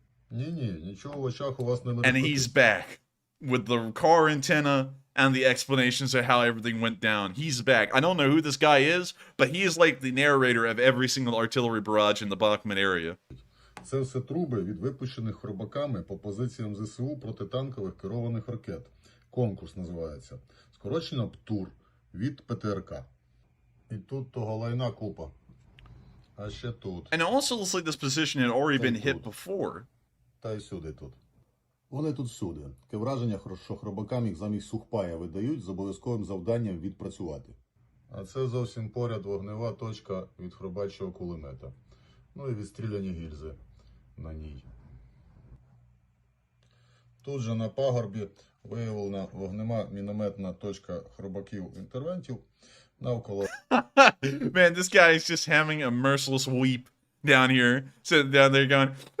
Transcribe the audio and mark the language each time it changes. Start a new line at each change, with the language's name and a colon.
English: And he's back with the car antenna and the explanations of how everything went down. He's back. I don't know who this guy is, but he is like the narrator of every single artillery barrage in the Bachmut area.
Ukrainian: Це все труби від випущених хробаками по позиціям ЗСУ протитанкових керованих ракет. Конкурс називається. Скорочено ПТУР від ПТРК. І тут того лайна купа. А ще тут.
English: And it also looks like this position had already been hit before.
Ukrainian: Та й сюди тут. Вони тут всюди. Таке враження, що хробакам їх замість сухпая видають з обов'язковим завданням відпрацювати. А це зовсім поряд вогнева точка від хробачого кулемета. Ну і відстріляні гільзи на ній. Тут же на пагорбі виявлена вогнева мінометна точка хробаків-інтервентів навколо.
English: Man, this guy is just having a merciless weep down here. Sitting down there going...